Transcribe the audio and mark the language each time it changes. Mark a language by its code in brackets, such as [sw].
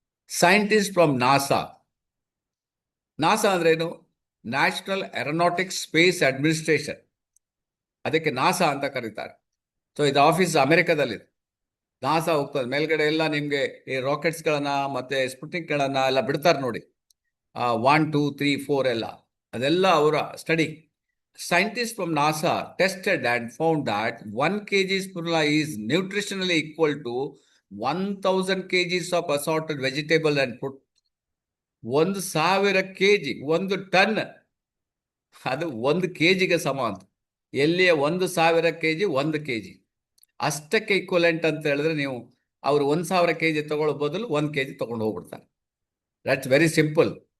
[en] Scientist from NASA. [kn] NASA ಅಂದ್ರೆ ಏನು? National aeronautics space administration, ಅದಕ್ಕೆ ನಾಸಾ ಅಂತ ಕರೀತಾರೆ. ಸೊ ಇದು ಆಫೀಸ್ ಅಮೆರಿಕದಲ್ಲಿದೆ. ನಾಸಾ ಹೋಗ್ತದೆ ಮೇಲ್ಗಡೆ ಎಲ್ಲ ನಿಮ್ಗೆ ಈ ರಾಕೆಟ್ಸ್ಗಳನ್ನ ಮತ್ತೆ ಸ್ಪುಟ್ನಿಕ್ಗಳನ್ನ ಎಲ್ಲ ಬಿಡ್ತಾರೆ ನೋಡಿ. 1, 2, 3, 4 ಎಲ್ಲ, ಅದೆಲ್ಲ ಅವರ study. [en] Scientists from NASA tested and found that 1 kg spirulina is nutritionally equal to 1000 kgs of assorted vegetable and fruit. [kn] 1000 kg, 1 ton, ಅದು 1 kgಗೆ ಸಮ ಅಂತ. ಎಲ್ಲಿಯ 1000 kg, 1 kg ಅಷ್ಟಕ್ಕೆ ಈಕ್ವಲೆಂಟ್ ಅಂತ ಹೇಳಿದ್ರೆ, ನೀವು ಅವರು 1000 kg ತಗೊಳ್ಳೋ ಬದಲು 1 kg ತಗೊಂಡು ಹೋಗ್ಬಿಡ್ತಾರೆ. [en] That's very simple.